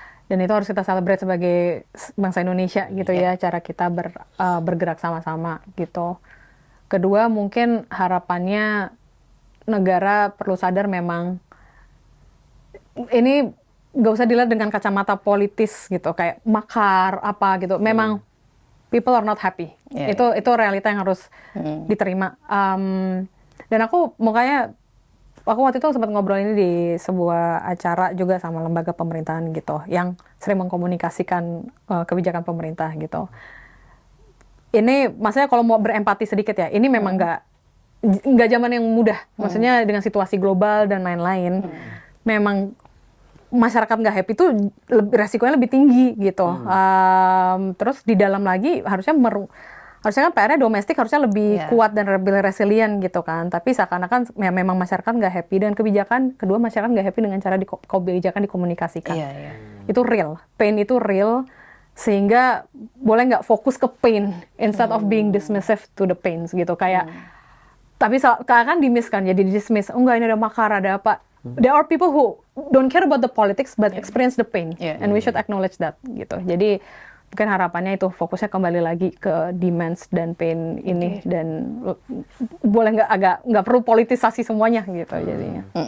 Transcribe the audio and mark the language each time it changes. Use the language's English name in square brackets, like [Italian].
[Indonesian] Dan itu harus kita celebrate sebagai bangsa Indonesia gitu ya, cara kita bergerak sama-sama gitu. Kedua mungkin harapannya negara perlu sadar memang ini gak usah dilihat dengan kacamata politis gitu, kayak makar apa gitu. Memang [English] people are not happy. [Indonesian] Itu realita yang harus diterima. Dan aku waktu itu sempat ngobrol ini di sebuah acara juga sama lembaga pemerintahan gitu, yang sering mengkomunikasikan kebijakan pemerintah gitu. Ini maksudnya kalau mau berempati sedikit ya, ini memang nggak zaman yang mudah. Maksudnya dengan situasi global dan lain-lain, memang masyarakat nggak happy itu resikonya lebih tinggi gitu. Terus di dalam lagi harusnya kan PR-nya domestik harusnya lebih kuat dan lebih resilient gitu kan. Tapi seakan-akan ya memang masyarakat nggak happy dengan kebijakan. Kedua, masyarakat nggak happy dengan cara kebijakan dikomunikasikan. Itu real. Pain itu real. Sehingga boleh nggak fokus ke pain [English] instead of being dismissive to the pains [Indonesian] gitu. Kayak tapi kan di-miss kan, jadi di-dismiss. Oh enggak, ini ada makar, ada apa. [English] There are people who don't care about the politics but experience the pain. And we should acknowledge that [Indonesian] gitu. Jadi mungkin harapannya itu fokusnya kembali lagi ke demands dan pain ini, dan boleh nggak perlu politisasi semuanya gitu jadinya.